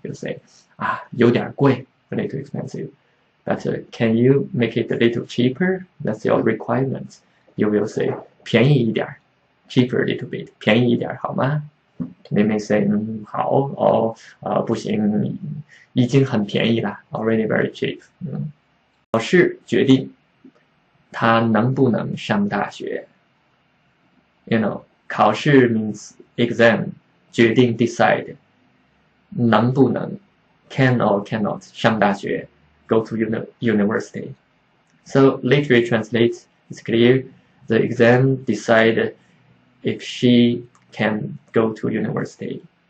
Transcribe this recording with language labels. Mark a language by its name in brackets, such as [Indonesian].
[English] You say, [Chinese] 有点贵, [English] a little expensive. But can you make it a little cheaper? That's your requirement. You will say [Chinese] 便宜一点. [English] Cheaper a little bit. [Chinese] 便宜一点好吗? [English] They may say 好 or [Chinese] 不行已经很便宜了 [English] already very cheap. [Chinese] 考试决定他能不能上大学. [English] 考试 means exam. 决定 decide. [Chinese] 能不能 [English] can or cannot [Chinese] 上大学 [English] go to university. So literally translate, it's clear. The exam decide if she can go to university.